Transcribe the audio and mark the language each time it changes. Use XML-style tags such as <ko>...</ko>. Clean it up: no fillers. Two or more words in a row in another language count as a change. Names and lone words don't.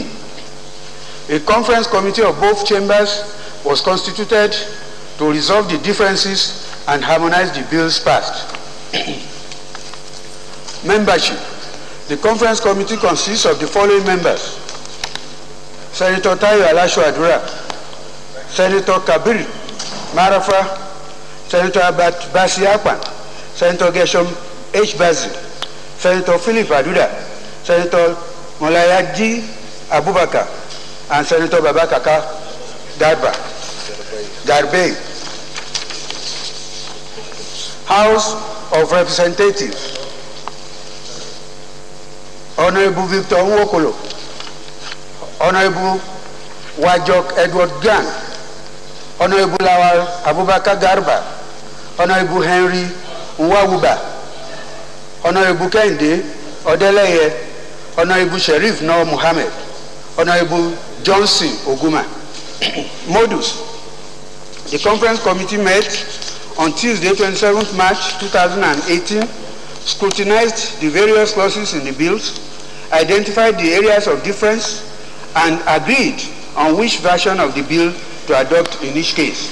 <en>A conference committee of both chambers was constituted to resolve the differences and harmonize the bills passed. Membership. The conference committee consists of the following members: Senator Tayo Elisha Dura, Senator Kabir Marafa, Senator Albert Bassi Akpan, Senator Gershom H. Bassi, Senator Philip Aduda, Senator Molayaji Abubakar, and Senator Babakaka Garbe. House of Representatives. Honorable Victor Nwokolo, Honorable Wajok Edward Gang, Honorable Lawal Abubakar Garba, Honorable Henry Nwawuba, Honorable Kende Odeleye, Honorable Sheriff Noor Muhammad, Honorable Johnson Oguma. Modus. The conference committee met on Tuesday, 27th March 2018, scrutinized the various clauses in the bills, identified the areas of difference, and agreed on which version of the bill to adopt in each case.</en>